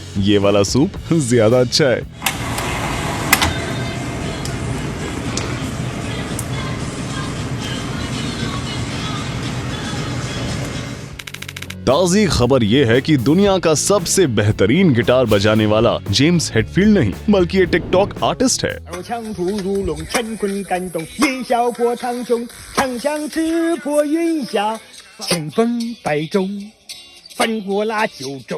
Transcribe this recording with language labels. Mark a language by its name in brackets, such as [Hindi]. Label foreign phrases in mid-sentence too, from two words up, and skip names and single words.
[Hindi] ये वाला सूप ज्यादा अच्छा है। ताज़ी खबर यह है कि दुनिया का सबसे बेहतरीन गिटार बजाने वाला जेम्स हेटफील्ड नहीं बल्कि ये टिकटॉक आर्टिस्ट है। [Chinese] 枪吐如龙，乾坤感动，烟消破苍穹，长相刺破云霞，千分百种，翻过那九州。